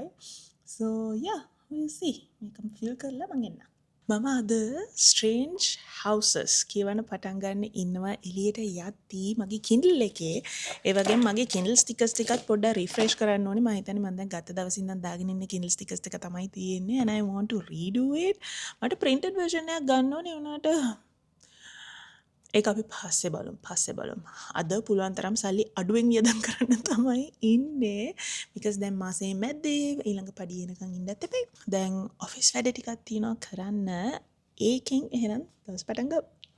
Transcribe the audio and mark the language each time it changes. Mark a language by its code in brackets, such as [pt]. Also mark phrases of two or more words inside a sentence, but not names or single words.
[en] So yeah, we'll see. [si] මේකම ෆිල් කරලා මම එන්නම්. මම අද Strange Houses කියවන පටන් ගන්න ඉන්නවා එළියට යද්දී මගේ Kindle එකේ. ඒ වගේම මගේ [en] Kindle stickers [si] ටිකත් පොඩ්ඩක් refresh කරන්න ඕනේ. මම හිතන්නේ මම දැන් ගත දවසින් ඉඳන් දාගෙන ඉන්න [en] Kindle stickers [si] ටික තමයි තියෙන්නේ [en] and I want to redo it. [si] මට [en] printed version [si] එකක් ගන්න ඕනේ උනාට ඒක අපි පස්සේ බලමු. අද පුළුවන් තරම් සල්ලි අඩුවෙන් වියදම් කරන්න තමයි ඉන්නේ. because දැන් මාසේ මැද්දේ ඊළඟ පඩිය එනකන් ඉන්නත් එපේ. දැන් ඔෆිස් වැඩ ටිකක් තියෙනවා කරන්න. ඒකෙන් එහෙනම් දවස් පටන් ගමු.